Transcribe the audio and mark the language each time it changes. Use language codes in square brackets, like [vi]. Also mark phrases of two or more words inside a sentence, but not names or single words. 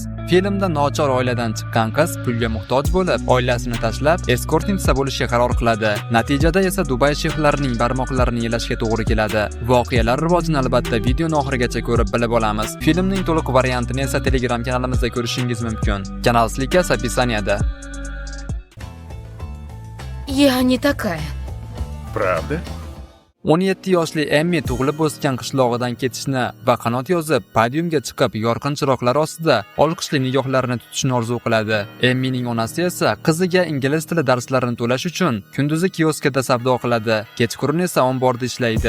[uz] Filmda nochor oiladan chiqqan qiz pulga muhtoj bo'lib, oilasini tashlab eskortnitsa bo'lishga qaror qiladi. Natijada esa Dubay sheyxlarining barmoqlarini yelashga to'g'ri keladi. Voqealar rivojini albatta videoni oxirigacha ko'rib bilib olamiz. Filmning to'liq variantini esa Telegram kanalimizda ko'rishingiz mumkin. Kanal ссылкасы описанияда. [ru] Я не такая. Правда? [uz] 17 yoshli Emmi tug'ilib o'sgan qishlog'idan ketishni va qanot yozib, podiumga chiqib, yorqin chiroqlar ostida olqishli nigohlarini tutishni orzu qiladi. Emmining onasi esa qiziga ingliz tili darslarini to'lash uchun kunduzi kioskda savdo qiladi, kechqurun esa omborda ishlaydi.